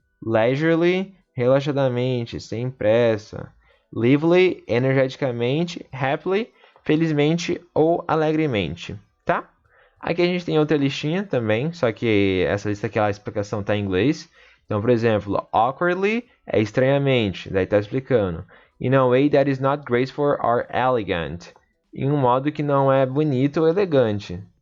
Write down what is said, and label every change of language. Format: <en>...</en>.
<pt>Leisurely, relaxadamente, sem pressa. Lively, energeticamente. Happily, felizmente ou alegremente, tá? Aqui a gente tem outra listinha também, só que essa lista aqui, a explicação está em inglês. Então, por exemplo, awkwardly é estranhamente, daí está explicando.</pt> <en>In a way that is not graceful or elegant.</en> <pt>Em um modo que não é bonito ou elegante.</pt>